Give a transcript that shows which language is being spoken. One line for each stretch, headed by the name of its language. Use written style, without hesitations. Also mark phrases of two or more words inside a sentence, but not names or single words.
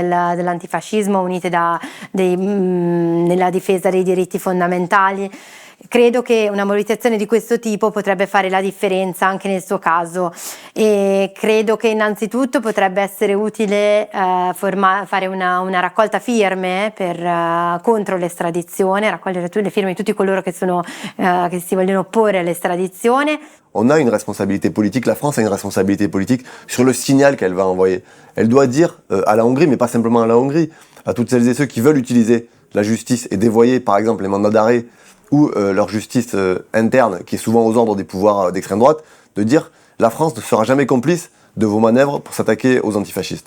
Italian: dell'antifascismo, unite nella difesa dei diritti fondamentali, Credo che una mobilitazione di questo tipo potrebbe fare la differenza anche nel suo caso e credo che innanzitutto potrebbe essere utile fare una raccolta firme contro l'estradizione, raccogliere le firme di tutti coloro che si vogliono opporre all'estradizione.
French: On a une responsabilité politique, la France a une responsabilité politique sur le signal qu'elle va envoyer. Elle doit dire à la Hongrie, mais pas simplement à la Hongrie, à toutes celles et ceux qui veulent utiliser la justice et dévoyer par exemple les mandats d'arrêt ou leur justice interne, qui est souvent aux ordres des pouvoirs d'extrême droite, de dire la France ne sera jamais complice de vos manœuvres pour s'attaquer aux antifascistes.